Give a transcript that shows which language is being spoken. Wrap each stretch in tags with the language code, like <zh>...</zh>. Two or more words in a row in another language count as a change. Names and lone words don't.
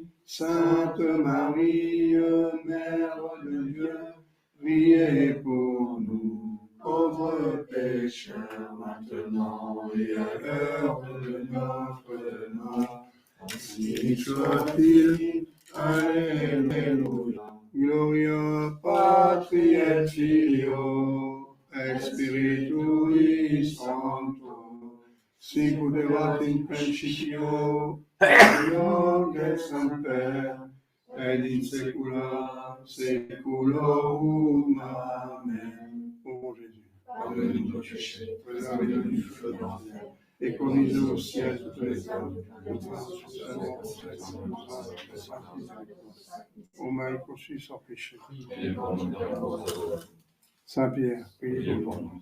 <fr>Sainte Marie, Mère de Dieu, priez pour nous, pauvres pécheurs, maintenant et à l'heure de notre mort. Ainsi soit-il. Alléluia.</fr> <la>Gloria Patri et Filio et Spiritui Sancto. Sicut erat in principio, nunc et semper, et in saecula saeculorum. Amen.</la> <fr>Ô mon Jésus, pardonne-nous nos péchés, préservez-nous du feu de l'enfer, et conduisez au ciel toutes les âmes, ô Marie conçue sans péché. Saint Pierre, priez pour nous.</fr>